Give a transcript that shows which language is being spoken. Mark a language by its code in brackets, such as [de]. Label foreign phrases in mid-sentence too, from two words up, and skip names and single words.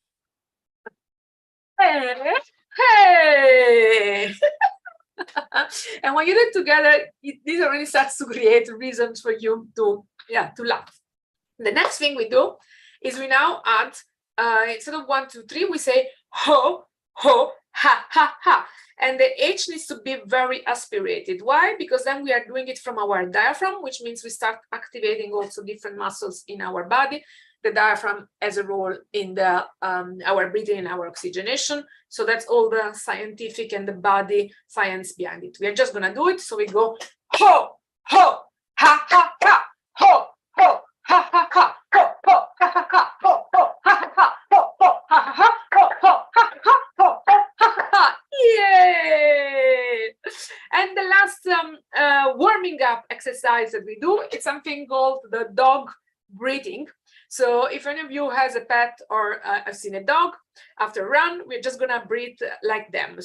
[en] Hey, hey! And when you do it together, this already starts to create reasons for you to laugh. The next thing we do is we now add, instead of 1, 2, 3, we say ho, ho, ha, ha, ha. And the H needs to be very aspirated. Why? Because then we are doing it from our diaphragm, which means we start activating also different muscles in our body. The diaphragm has a role in the our breathing and our oxygenation. So that's all the scientific and the body science behind it. We are just gonna do it. So we go ho, ho, ha, ha, ha, ho, ho, ha, ha, ha, ho, ho, ha, ha, ha, ho, ho, ha, ha, ha, ho, ho, ha, ha, ha, ho, ho, ha, ha, ha, ho, ho, ha, ha, ha. Yay! And the last warming up exercise that we do is something called the dog breathing. So if any of you has a pet or I've seen a dog, after a run, we're just gonna breathe like them.